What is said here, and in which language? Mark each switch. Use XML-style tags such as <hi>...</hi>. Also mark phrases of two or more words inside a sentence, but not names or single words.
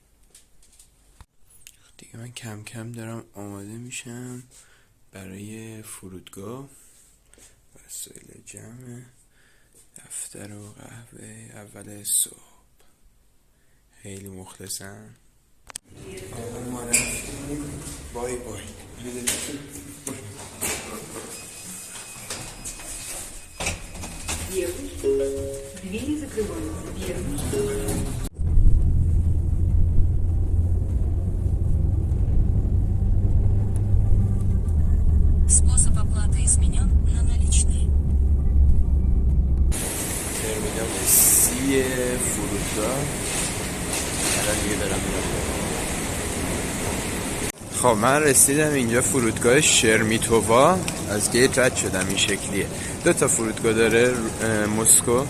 <fa>دیگه من کم کم دارم آماده میشم برای فرودگاه. وسایل جمع، دفتر و قهوه اول صبح. خیلی مخلصم. ما رفتیم. بای</fa> <ru>Двери закрываются. Первый. Способ оплаты изменен на наличные.</ru> <fa>ترمینال سی فرودگاه. الان دیگه دارم میرم. خب من رسیدم اینجا فرودگاه شرمیتووا. از گیت رد شدم. این شکلیه. 2 فرودگاه داره مسکو.</fa>